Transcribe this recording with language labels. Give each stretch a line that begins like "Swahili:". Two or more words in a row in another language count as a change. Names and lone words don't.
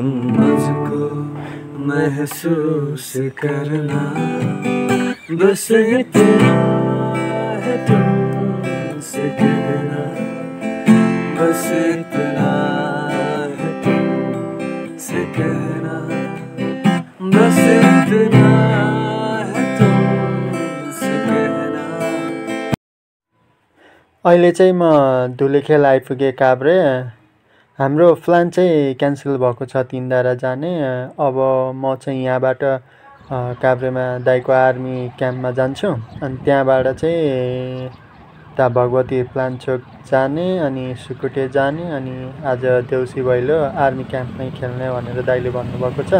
Hindi: मुझको महसूस करना, बस इतना है तुमसे कहना, बस इतना है तुमसे कहना, बस इतना है तुमसे कहना।
Nepali: अहिले चाहिँ म धुलीखेल आइपुगेँ काभ्रे। हाम्रो प्लान चाहिँ क्यान्सल भएको छ तीनधारा जाने। अब म चाहिँ यहाँबाट काभ्रेमा दाइको आर्मी क्याम्पमा जान्छु अनि त्यहाँबाट चाहिँ उता भगवती प्लान्चोक जाने अनि सुकुटे जाने अनि आज देउसी भैलो आर्मी क्याम्पमै खेल्ने भनेर दाइले भन्नुभएको छ।